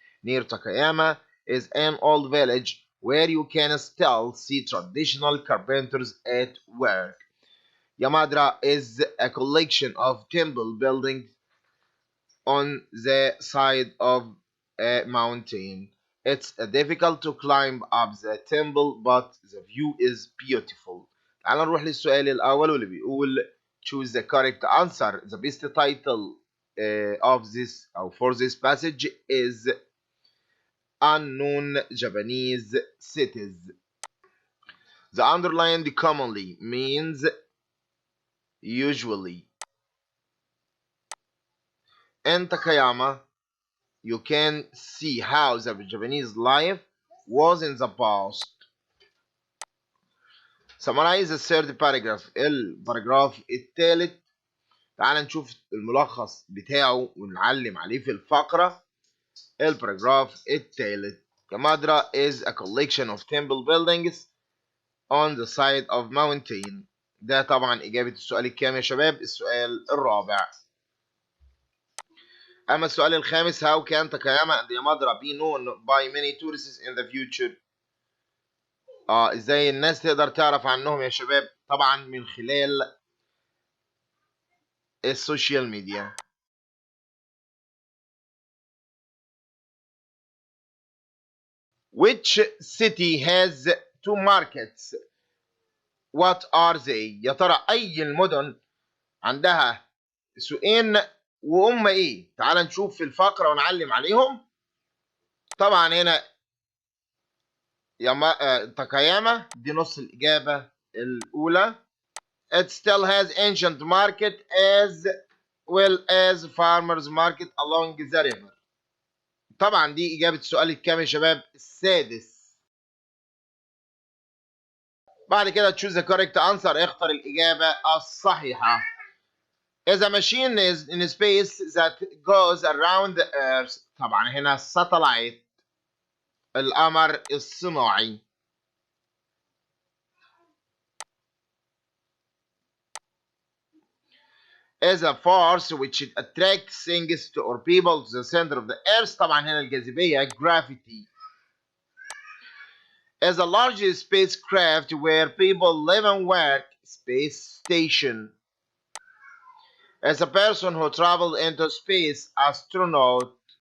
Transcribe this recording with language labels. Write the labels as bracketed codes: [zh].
[en] Near Takayama is an old village where you can still see traditional carpenters at work. Yamadera is a collection of temple buildings on the side of a mountain. It's difficult to climb up the temple, but the view is beautiful. [ar] تعال نروح للسؤال الأول واللي بيقول [en] choose the correct answer. The best title of this or for this passage is Unknown Japanese Cities. The underlined commonly means usually. In Takayama, you can see how the Japanese life was in the past. Summarize the third paragraph. [ar] الباراجراف الثالث. تعال نشوف الملخص بتاعه ونعلم عليه في الفقرة. الباراجراف الثالث. [en] Yamadera is a collection of temple buildings on the side of mountain. [ar] ده طبعا إجابة السؤال الكام يا شباب؟ السؤال الرابع. أما السؤال الخامس [en] how can Takayama and Yamadera be known by many tourists in the future؟ [ar] ازاي الناس تقدر تعرف عنهم يا شباب؟ طبعا من خلال السوشيال ميديا. [en] Which city has 2 markets? What are they؟ [ar] يا ترى أي المدن عندها سوقين وهم إيه؟ تعال نشوف في الفقرة ونعلم عليهم. طبعا هنا تاكاياما دي نص الإجابة الأولى. [en] It still has ancient market as well as farmers market along the river. [ar] طبعا دي إجابة السؤال الكام يا شباب؟ السادس. بعد كده [en] choose the correct answer، [ar] اختر الإجابة الصحيحة. [en] Is a machine is in space that goes around the earth. [ar] طبعا هنا satellite، القمر الصناعي. [en] Is a force which attracts things to or people to the center of the earth. [ar] طبعا هنا الجاذبية gravity. [en] Is a large spacecraft where people live and work. Space station. As a person who traveled into space. Astronaut.